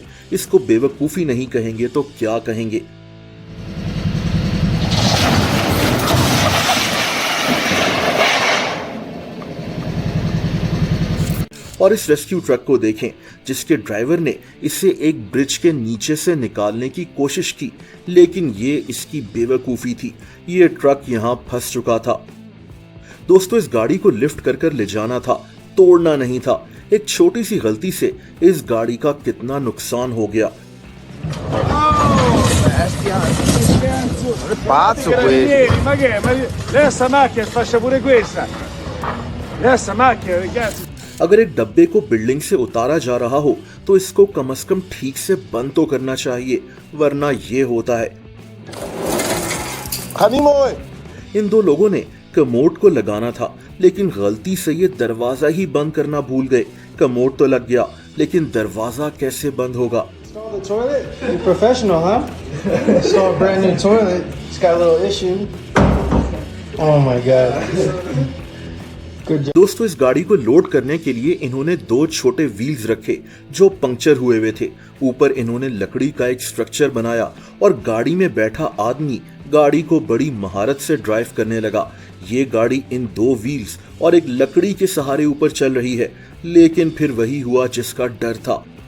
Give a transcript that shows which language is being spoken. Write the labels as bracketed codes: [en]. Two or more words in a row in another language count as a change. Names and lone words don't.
[hi] इसको बेवकूफी नहीं कहेंगे तो क्या कहेंगे? और इस रेस्क्यू ट्रक को देखें जिसके ड्राइवर ने इसे एक ब्रिज के नीचे से निकालने की कोशिश की, लेकिन ये इसकी बेवकूफी थी। ये ट्रक यहां फंस चुका था। दोस्तों, इस गाड़ी को लिफ्ट कर ले जाना था, तोड़ना नहीं था। एक छोटी सी गलती से इस गाड़ी का कितना नुकसान हो गया। [it] Pazzo questo. Ma che? Ma lei sta macchina faccia pure questa. Lei sta macchina, ragazzi. [hi] अगर एक डब्बे को बिल्डिंग से उतारा जा रहा हो तो इसको कम से कम ठीक से बंद तो करना चाहिए, वरना ये होता है। इन दो लोगों ने कमोड को लगाना था, लेकिन गलती से ये दरवाजा ही बंद करना भूल गए। कमोड तो लग गया, लेकिन दरवाजा कैसे बंद होगा? [en] Install the toilet? You're professional, huh? Install a brand new toilet. It's got a little issue. Oh my god. Good job. [hi] दोस्तों, इस गाड़ी को लोड करने के लिए इन्होंने दो छोटे व्हील्स रखे जो पंक्चर हुए हुए थे। ऊपर इन्होंने लकड़ी का एक स्ट्रक्चर बनाया और गाड़ी में बैठा आदमी गाड़ी को बड़ी महारत से ड्राइव करने लगा। ये गाड़ी इन दो व्हील्स और एक लकड़ी के सहारे ऊपर चल रही है, लेकिन फिर वही हुआ जिसका डर था।